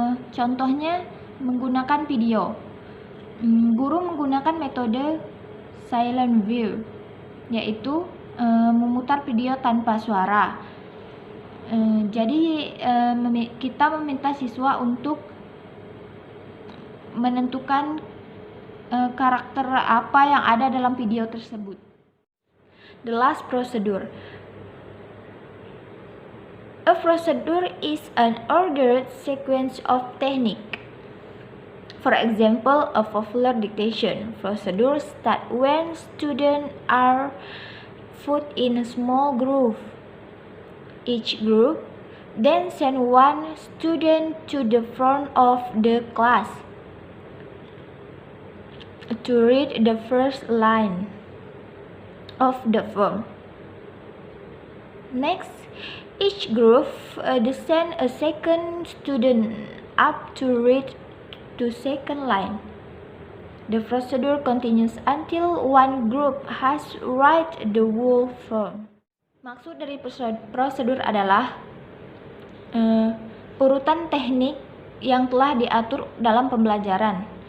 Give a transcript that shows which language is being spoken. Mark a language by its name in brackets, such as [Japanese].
[Indonesian] Contohnya menggunakan video. Guru menggunakan metode silent view, yaitu memutar video tanpa suara. Jadi kita meminta siswa untuk menentukan karakter apa yang ada dalam video tersebut. [English] The last procedure. A procedure is an ordered sequence of technique. For example, a popular dictation procedure starts when students are put in a small group. Each group then send one student to the front of the class to read the first line of the form. Next, each group send a second student up to read the second line. The procedure continues until one group has read the whole form. [Indonesian] Maksud dari prosedur adalah urutan teknik yang telah diatur dalam pembelajaran.